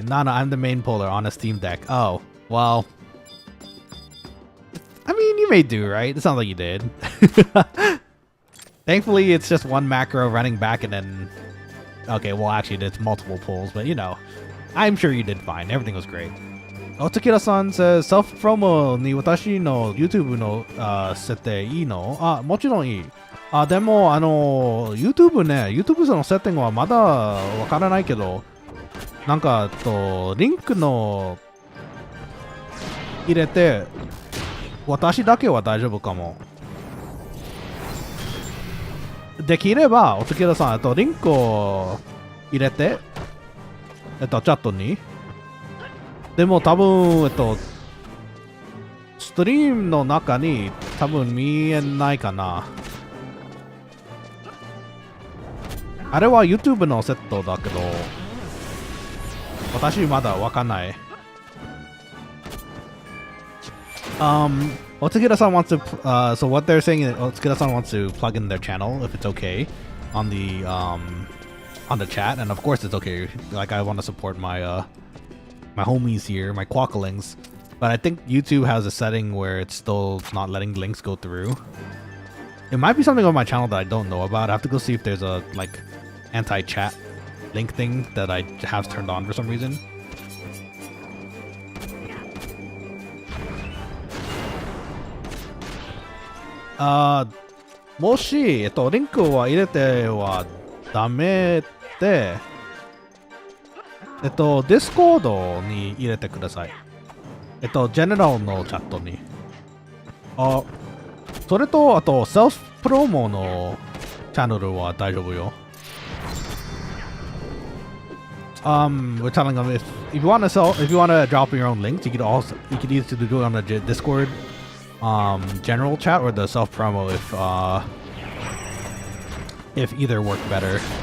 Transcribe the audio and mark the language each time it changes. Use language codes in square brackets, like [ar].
[en] No, I'm the main puller on a Steam Deck. Oh, well. I mean, you may do, right? It sounds like you did. Thankfully, it's just one macro running back and then... Okay, well, actually, it's multiple pulls, but you know. I'm sure you did fine. Everything was great. Otakira-san says, [ja] self-promo に私の YouTube の設定いいの？もちろんいい。でも、YouTube ね、YouTube のセッティングはまだわからないけど、なんか、リンクの入れて、私だけは大丈夫かも。できれば、Otakira-さん、リンクを入れて、チャットに。でも多分、ストリームの中に多分見えないかな。あれは YouTube のセットだけど、私まだわかんない。 [en] Otakira-san wants to, so what they're saying is Otakira-san wants to plug in their channel if it's okay on the chat, and of course it's okay. Like I want to support my my homies here, my Quokkalings, but I think YouTube has a setting where it's still not letting links go through. It might be something on my channel that I don't know about. I have to go see if there's a like anti-chat link thing that I have turned on for some reason. [ja] Moshi, リンクは入れてはダメで、Discord に入れてください。 General のチャットに。それと、あと、セルフプロモのチャンネルは大丈夫よ。 [en] We're telling them if you want to drop your own links, you could either do it on the Discord general chat or the self promo if either work better.